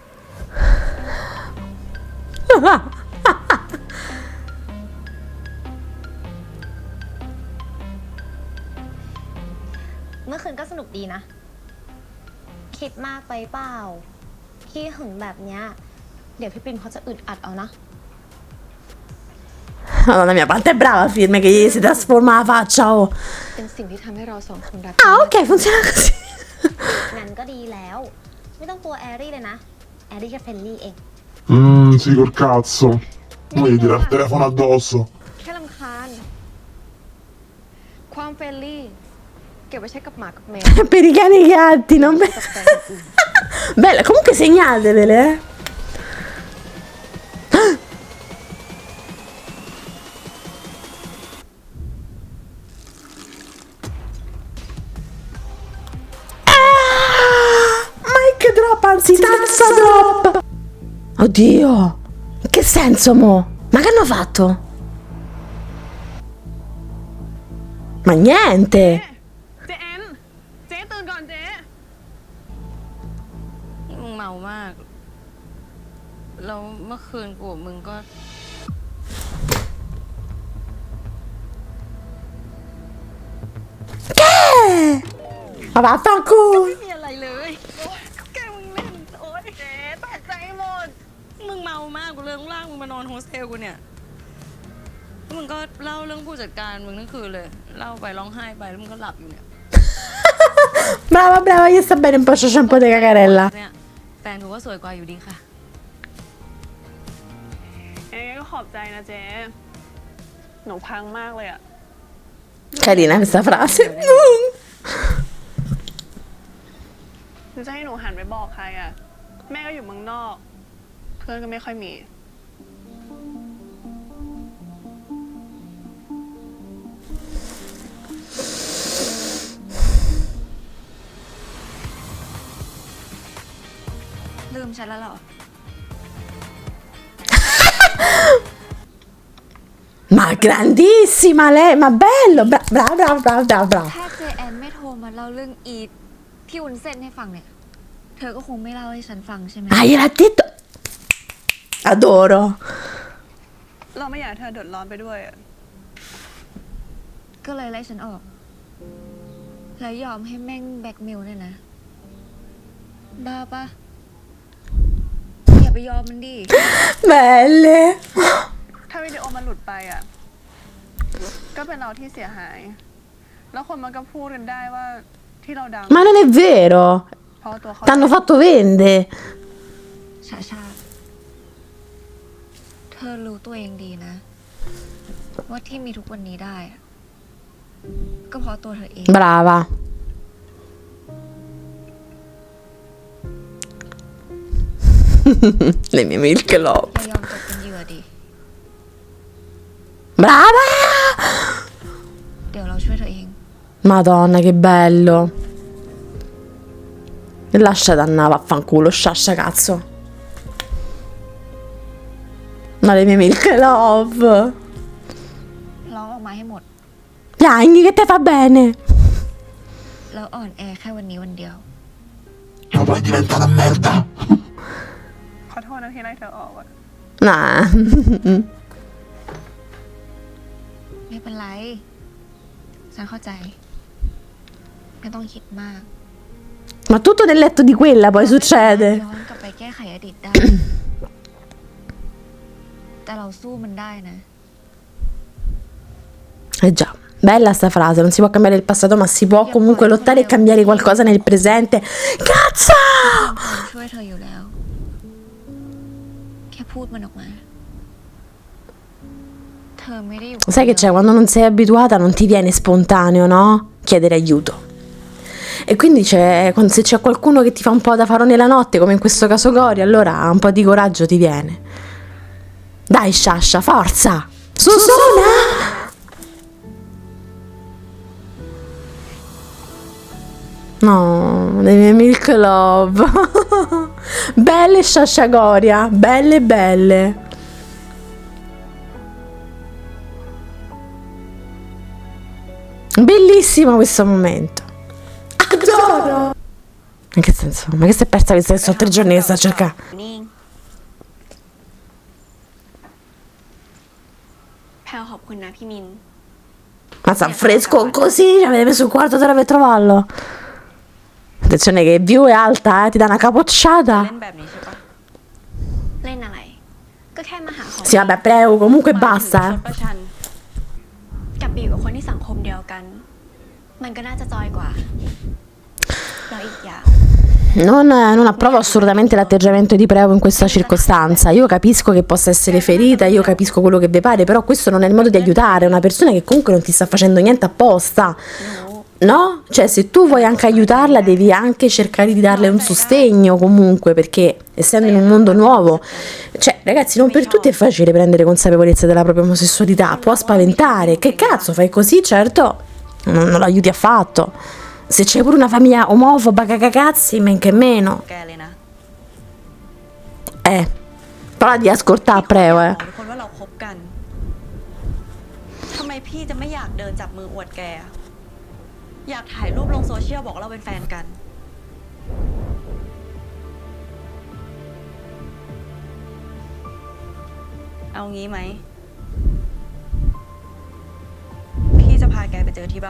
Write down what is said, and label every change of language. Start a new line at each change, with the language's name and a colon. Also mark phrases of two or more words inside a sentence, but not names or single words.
Thai: เมื่อคืนก็สนุกดีนะ คิดมากไปเปล่าขี้หึงแบบเนี้ยเดี๋ยวพี่ปิมเขาจะอึดอัดเอานะ
Italian: Madonna mia, quanto è brava Firme che gli si trasforma la faccia. Oh.
Thai: เป็นสิ่งที่ทำให้เราสองคนรัก
Italian: Ah, ok, funziona così.
Thai: งั้นก็ดีแล้ว ไม่ต้องกลัวแอรี่เลยนะ แอรี่แค่เฟรนลี่เอง
Italian: Sì, col cazzo. Non gli tirare il telefono addosso.
Thai: แค่รำคาญ ความเฟรนลี่ เก็บไว้ใช้กับหมากับแมว
Italian: Per i cani e i gatti, non per...
Thai: กับแฟนคนอื่น
Italian: Bella, comunque segnatevele, eh.
English: Mic drop,
Italian: anzi tazza drop. Oddio. In che senso, mo? Ma che hanno fatto? Ma niente.
Thai: เจ๊แอนเจ๊ตื่นก่อนเจ๊มึงเมามาก แล้วเมื่อคืนกูกับมึงก็
Italian: Ma vaffanculo.
Thai: ไม่มีอะไรเลยโอ๊ยก็แกมึงเล่น โอ๊ยเจ๊ตกใจหมด มึงเมามากกูเลยต้องลากมึงมานอนโฮสเทลกูเนี่ยแล้วมึงก็เล่าเรื่องผู้จัดการมึงทั้งคืนเลย เล่าไปร้องไห้ไปแล้วมึงก็หลับอยู่เนี่ย
Italian: Brava, brava, gli sta bene un po' shampoo di cacarella.
Thai: เนี่ยแฟนกูก็สวยกว่าอยู่ดีค่ะ ยังไงก็ขอบใจนะเจ๊ หนูพังมากเลยอะ
Italian: Carina questa frase.
Thai: หนูจะให้หนูหันไปบอกใครอะแม่ก็อยู่เมืองนอก เพื่อนก็ไม่ค่อยมี ลืมฉันแล้วเหรอ
Italian: Ma grandissima lei, ma bello, brava, brava, brava, brava, brava.
Thai: ถ้าเจแอนไม่โทรมาเล่าเรื่องอีทที่วุ้นเส้นให้ฟังเนี่ย เธอก็คงไม่เล่าให้ฉันฟังใช่ไหม
Italian: Ah, gliel'ha detto. Adoro.
Thai: เราไม่อยากให้เธอเดือดร้อนไปด้วยอะ ก็เลยไล่ฉันออก แล้วยอมให้แม่งแบล็กเมลเนี่ยนะ บ้าปะอย่าไปยอมมันดิ
Italian: Belle.
Thai: ถ้าวิดีโอมันหลุดไปอะก็เป็นเราที่เสียหาย แล้วคนมันก็พูดกันได้ว่าที่เราดัง
Italian: Ma non è vero.
Thai: เพราะตัวเขา
Italian: T'hanno fatto vendere.
Thai: ชาชา เธอรู้ตัวเองดีนะ ว่าที่มีทุกวันนี้ได้อะก็เพราะตัวเธอเอง
Italian: Brava. Le mie
English: milk love.
Thai: อย่ายอมตกเป็นเหยื่อดิ
Italian: Brava.
Thai: เดี๋ยวเราช่วยเธอเอง
Italian: Madonna, che bello. Lasciate andare, vaffanculo, sciascia cazzo. Ma le mie
English: milk love.
Thai: ร้องออกมาให้หมด
Italian: Piagni che te fa bene.
Thai: แล้วอ่อนแอแค่วันนี้วันเดียว
Italian: Ma poi diventa una merda.
Thai: ขอโทษนะที่ไล่เธอออกอะ Nah. ไม่เป็นไร ฉันเข้าใจ ไม่ต้องคิดมาก
Italian: Ma tutto nel letto di quella poi succede.
Thai: ย้อนกลับไปแก้ไขอดีตได้ แต่เราสู้มันได้นะ
Italian: Eh già, bella sta frase, non si può cambiare il passato, ma si può comunque lottare e cambiare qualcosa nel presente. Cazzo!
Thai: ช่วยเธออยู่แล้ว แค่ค่พูดมันออกมา เธอไม่ได้อยู่
Italian: Sai che c'è, quando non sei abituata non ti viene spontaneo, no? Chiedere aiuto. E quindi se c'è qualcuno che ti fa un po' da faro nella notte, come in questo caso Gori, allora un po' di coraggio ti viene. Dai Sciascia, forza! Susuna! No, le mie
English: Milk Love.
Italian: Belle Sciascia Goria, belle belle. Bellissimo questo momento. Adoro. In che senso? Ma che si è persa questa? Sono 3 giorni che sta a cercare.
Thai: แพลวขอบคุณนะพี่มิน
Italian: Ma sta fresco così, ci avete messo un quarto d'ora per trovarlo. Attenzione che view è alta, ti dà una capocciata.
Thai: เล่นแบบนี้ใช่ปะ เล่นอะไร ก็แค่มาหาของ
Italian: Sì, vabbè, prego, comunque ช basta,
Thai: ดประชัน กับไปอยู่กับคนที่สังคมเดียวกัน มันก็น่าจะจอยกว่า แล้วอีกอย่าง
Italian: Non approvo assolutamente l'atteggiamento di Preo in questa circostanza. Io capisco che possa essere ferita, io capisco quello che vi pare, però questo non è il modo di aiutare una persona che comunque non ti sta facendo niente apposta. No? Cioè, se tu vuoi anche aiutarla, devi anche cercare di darle un sostegno comunque, perché essendo in un mondo nuovo, cioè, ragazzi, non per tutti è facile prendere consapevolezza della propria omosessualità, può spaventare. Che cazzo, fai così? Certo, non lo aiuti affatto. Se c'è pure una famiglia omofoba, cagacazzi, men che meno.
Thai: แกเลยนะ
Italian: Prova di ascoltare Preo,
Thai: บอกทุกคนว่าเราคบกันทำไมพี่จะไม่อยากเดินจับมืออวดแกอะอยากถ่ายรูปลงโซเชียลบอกว่าเราเป็นแฟนกัน เอางี้ไหม พี่จะพาแกไปเจอที่บ้าน